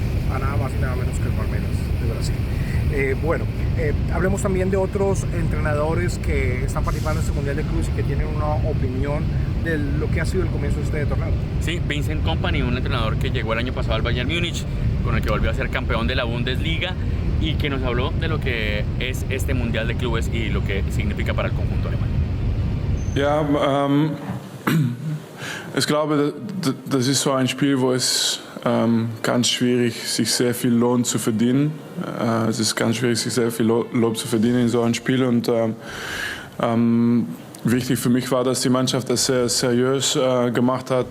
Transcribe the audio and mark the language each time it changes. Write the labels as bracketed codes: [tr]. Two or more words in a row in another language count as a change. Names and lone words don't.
[es] A nada más y nada menos que el Palmeiras de Brasil. Hablemos también de otros entrenadores que están participando en este Mundial de Clubes y que tienen una opinión de lo que ha sido el comienzo de este torneo. Sí, Vincent Kompany, un entrenador que llegó el año pasado al Bayern Múnich, con el que volvió a ser campeón de la Bundesliga, y que nos habló de lo que es este Mundial de Clubes y lo que significa para el conjunto alemán. [de] Ja, ich glaube, das ist so ein Spiel, wo es ganz schwierig sich sehr viel Lohn zu verdienen. Es ist ganz schwierig, sich sehr viel Lob zu verdienen in so einem Spiel. Und wichtig für mich war, dass die Mannschaft das sehr seriös gemacht hat.